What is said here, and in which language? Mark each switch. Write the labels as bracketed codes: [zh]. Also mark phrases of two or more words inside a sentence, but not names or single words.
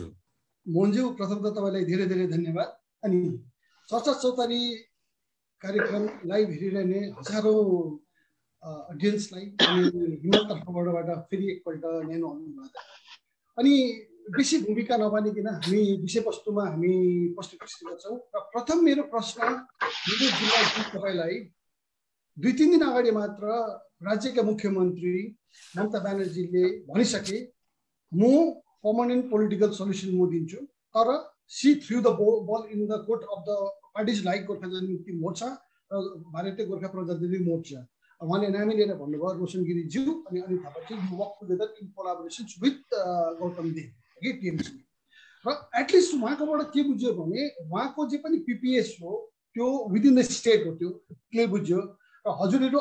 [ne] मोहनज्यू प्रथम त तपाईलाई धेरै धेरै धन्यवाद अनि चर्चा चौतारी कार्यक्रम लाइभ हेरिरहने हजारौं अडियन्सलाई हिमाल तर्फबाट फेरि एकपल्ट न्यानो अनुरोध अनि बेसी भूमिका नबनिकन हामी विषयवस्तुमा हामी प्रस्तुत गर्छौं र प्रथम मेरो प्रश्न तपाईलाई 2-3 दिन अगाडि मात्र राज्यका मुख्यमन्त्री ममता ब्यानर्जीले भनिसके म [en] permanent political solution [ne] म दिन्छु तर [en] see through the ball in the court of the parties like Gorkha [ne] जनमुक्ति मोर्चा र भारतीय गोर्खा प्रजातान्त्रिक मोर्चा उहाँले नामी लिएर भन्नुभयो रोशन गिरिज्यू अनि अनिल थापाजी [en] you work together in collaboration with Gautam Deb [ne] के टिएमसी र एटलिस्ट उहाँकोबाट के बुझ्यो भने उहाँको जे पनि पीपीएस हो त्यो [en] within the state [ne] हो त्यो के बुझ्यो र हजुरहरू